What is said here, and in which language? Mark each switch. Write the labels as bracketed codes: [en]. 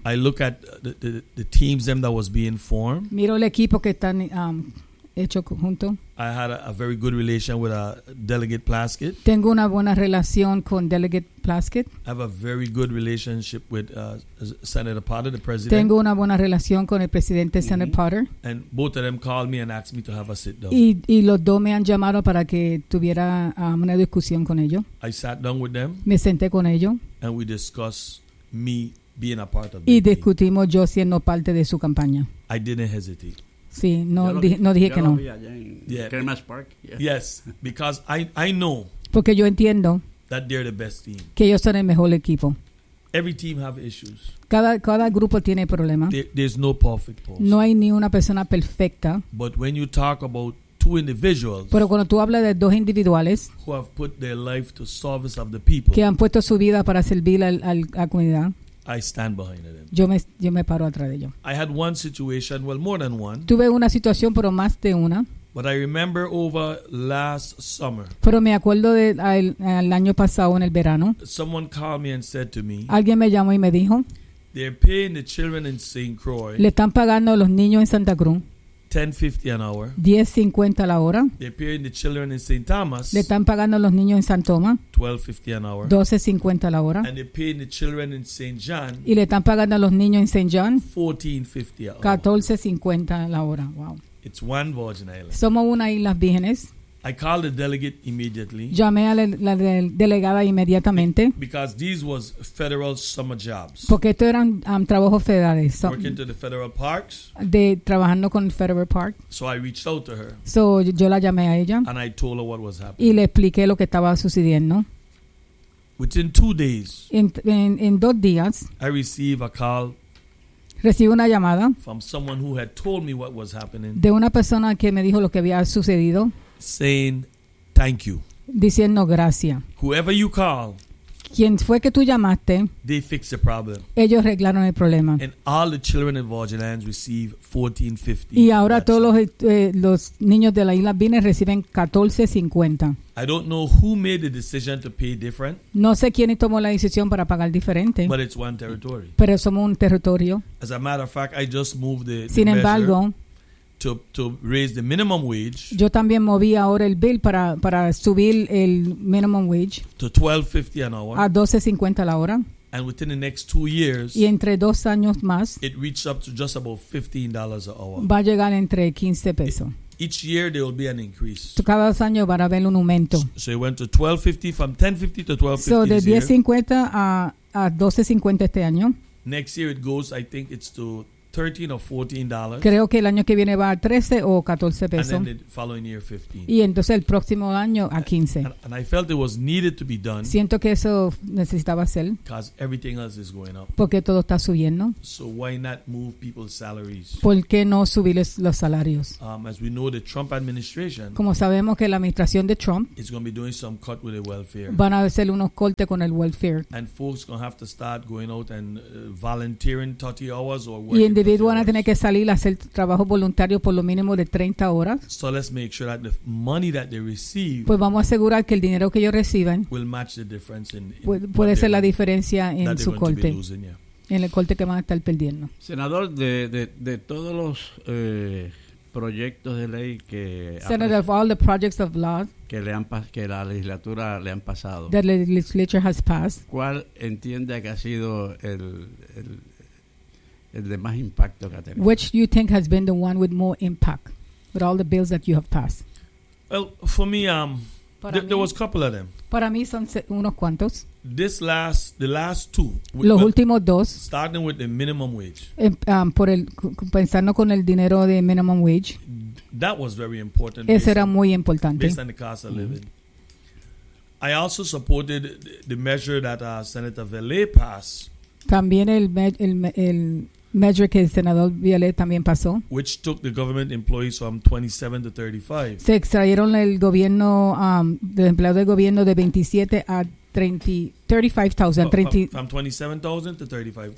[en] I look at the teams them that was being formed. [es] Miro el equipo que están hecho junto. [en] I had a very good relation with Delegate Plaskett. [es] Tengo una buena relación con Delegate Plaskett. [en] I have a very good relationship with Senator Potter, the president. [es] Tengo una buena relación con el presidente Senator Potter. [en] And both of them called me and asked me to have a sit down. [es] Y los dos me han llamado para que tuviera una discusión con ellos. [en] I sat down with them. [es] Me senté con ellos. [en] And we discussed me being a part of [es] it. Y discutimos yo siendo parte de su campaña. [en] I didn't hesitate. [es] Sí, no dije que no. [en] Kermash Park. Yeah. Yes, because I know. [es] Porque yo entiendo [en] that they're the best team. [es] Que ellos son el mejor equipo. [en] Every team have issues. [es] Cada grupo tiene problemas. [en] There's no perfect person. [es] No hay ni una persona perfecta. [en] But when you talk about two individuals, [es] pero cuando tú hablas de dos individuales, [en] who have put their life to service of the people, [es] que han puesto su vida para servir a la comunidad. [en] I stand behind them. [es] Yo me paro atrás de ellos. [en] I had one situation, well, more than one. [es] Tuve una situación, pero más de una. [en] But I remember over last summer. [es] Pero me acuerdo de el año pasado en el verano. [en] Someone called me and said to me. [es] Alguien me llamó y me dijo. [en] They're paying the children in St. Croix. [es] Le están pagando a los niños en Santa Cruz. [en] $10.50 an hour. [es] $10.50 la hora. [en] They're paying the children in St. Thomas. [es] Le están pagando a los niños en San Tomás. [en] $12.50 an hour. [es] $12.50 la hora. [en] And they're paying the children in St. John. [es] Y le están pagando a los niños en St. John. [en] $14.50 an hour. [es] $14.50 la hora. Wow. [en] It's one Virgin Island. [es] Somos una isla vírgenes. [en] I called the delegate immediately. [es] Llamé a la delegada inmediatamente. [en] Because these was federal summer jobs. [es] Porque estos eran trabajos federales. [en] So, working to the federal parks. [es] De trabajando con federal park. [en] So I reached out to her. [es] So yo la llamé a ella. [en] And I told her what was happening. [es] Y le expliqué lo que estaba sucediendo. [en] Within 2 days. [es] En 2 días. [en] I received a call. [es] Recibí una llamada. [en] From someone who had told me what was happening. [es] De una persona que me dijo lo que había sucedido. [en] Saying thank you. [es] Diciendo gracias. [en] Whoever you call. [es] Quien fue que tú llamaste. [en] They fixed the problem. [es] Ellos arreglaron el problema. [en] And all the children in Virgin Islands receive $14.50. [es] Y ahora todos los niños de la isla vienen reciben $14.50. [en] I don't know who made the decision to pay different. [es] No sé quién tomó la decisión para pagar diferente. [en] But it's one territory. [es] Pero somos un territorio. [en] As a matter of fact, I just moved the [es] sin embargo. [en] Measure. To raise the minimum wage. [es] Yo también moví ahora el bill para subir el minimum wage. [en] To $12.50 an hour. [es] A $12.50 la hora. [en] And within the next 2 years. [es] Y entre 2 años más. [en] It reached up to just about $15 an hour. [es] Va a llegar entre 15 pesos. [en] Each year there will be an increase. [es] Cada 2 años va a haber un aumento. [en] So it went to $12.50 from $10.50 to $12.50. [es] So de $10.50 a $12.50 este año. [en] Next year it goes, I think it's to $13 or $14. [es] Creo que el año que viene va a 13 o 14 pesos. [en] And then the following year, 15. [es] Y entonces el próximo año a 15. [en] And I felt it was needed to be done. [es] Siento que eso necesitaba ser. [en] Because everything else is going up. [es] Porque todo está subiendo. [en] So why not move people's salaries? [es] ¿Por qué no subirles los salarios? [en] As we know, the Trump administration, [es] como sabemos que la administración de Trump, [en] is going to be doing some cut with the welfare. [es] Van a hacer unos cortes con el welfare. [en] And folks going to have to start going out and volunteering 30 hours or working. [es] Y individuos van a tener que salir a hacer trabajo voluntario por lo mínimo de 30 horas. [en] So let's make sure that the money that they receive, [es] pues vamos a asegurar que el dinero que ellos reciban [en] will match the difference in [es] puede ser la diferencia en su corte, [en] losing, yeah. [es] En el corte que van a estar perdiendo. Senador, de todos los proyectos de ley que [en] Senator, of all the projects of law [es] que le han que la legislatura le han pasado, [en] that the legislature has passed, [es] ¿cuál entiende que ha sido el de más impacto que ha tenido? [en] Which you think has been the one with more impact with all the bills that you have passed? Well, for me, there was a couple of them. [es] Para mí son unos cuantos. [en] The last two. [es] Los últimos dos. [en] Starting with the minimum wage. [es] Por el pensando con el dinero de minimum wage. [en] That was very important. [es] Ese era muy importante. [en] Based on the cost of living. I also supported the measure that Senator Vele passed. [es] También el measure que el senador Vialet también pasó. [en] Which took the government employees from 27 to 35. [es] Se extrayeron el gobierno, del empleado del gobierno de 27 a 35,000. [en] From 27,000 to 35,000.